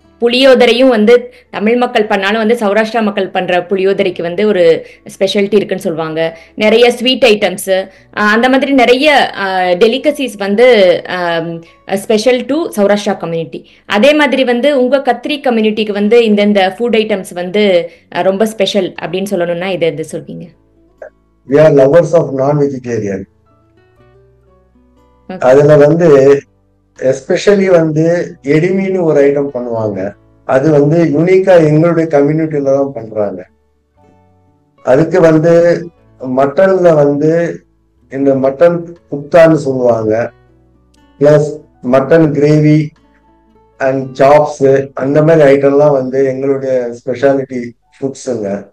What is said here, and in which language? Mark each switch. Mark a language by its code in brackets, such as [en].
[ta] புளியோதரையும் வந்து தமிழ் மக்கள் பண்ணாலும் வந்து சௌராஷ்டிரா மக்கள் பண்ற புளியோதரைக்கு வந்து ஒரு ஸ்பெஷாலிட்டி இருக்குன்னு சொல்லுவாங்க. நிறைய ஸ்வீட் ஐட்டம்ஸ், அந்த மாதிரி நிறைய டெலிகசிஸ் வந்து ஸ்பெஷல் டு சௌராஷ்டிரா கம்யூனிட்டி. அதே மாதிரி வந்து உங்க கத்திரி கம்யூனிட்டிக்கு வந்து இந்த ஃபுட் ஐட்டம்ஸ் வந்து ரொம்ப ஸ்பெஷல் அப்படின்னு சொல்லணும்னா இது சொல்வீங்க? [en] We are lovers of non-vegetarian. [ta] அதுல வந்து எஸ்பெஷலி வந்து எடிமின்னு ஒரு ஐட்டம் பண்ணுவாங்க. அது வந்து யூனிக்கா எங்களுடைய கம்யூனிட்டியில தான் பண்றாங்க. அதுக்கு வந்து மட்டன்ல வந்து இந்த மட்டன் குப்தான்னு சொல்லுவாங்க, plus mutton gravy and chops, அந்த மாதிரி ஐட்டம்லாம் வந்து எங்களுடைய ஸ்பெஷாலிட்டி ஃபுட்ஸுங்க.